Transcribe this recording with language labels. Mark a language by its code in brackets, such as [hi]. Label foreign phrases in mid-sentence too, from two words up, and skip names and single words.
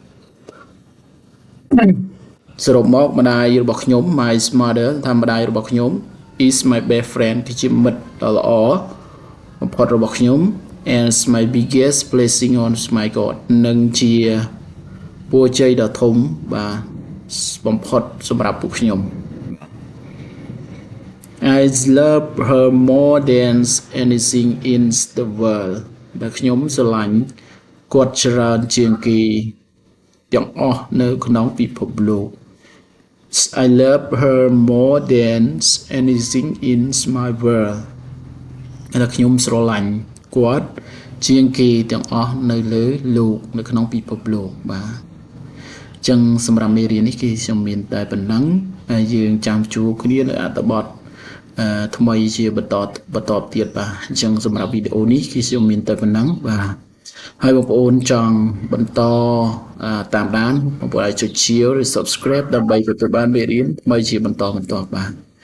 [km] សរុបមកម្ដាយរបស់ខ្ញុំ [en] my mother [km] ថាម្ដាយរបស់ខ្ញុំ [en] is my best friend [km] គឺជាមិត្តដ៏ល្អបំផុតរបស់ខ្ញុំ [en] and my biggest blessing on my God [km] និងជាពរជ័យដ៏ធំបាទបំផុតសម្រាប់ពួកខ្ញុំ [en] I love her more than anything in the world [km] ដែលខ្ញុំស្រឡាញ់គាត់ច្រើនជាងគេទាំងអស់នៅក្នុងពិភព [en] លោក I love her more than anything in my world [km] ដែលខ្ញុំស្រឡាញ់គាត់ជាងគេ ទាំងអស់នៅលើលោកនៅក្នុងពិភពលោកបាទអញ្ចឹងសម្រាប់មេរៀននេះគឺខ្ញុំមានតែប៉ុណ្ណឹងហើយយើងចាំជួបគ្នានៅអត្ថបទថ្មីជាបន្តទៀតបាទអញ្ចឹងសម្រាប់វីដេអូនេះគឺខ្ញុំមានតែប៉ុណ្ណឹងបាទហើយបងប្អូនចង់បន្តតាមដានបងប្អូនអាចចុច share ឬ subscribe ដើម្បីទទួលបានមេរៀនថ្មីជាបន្តបាទ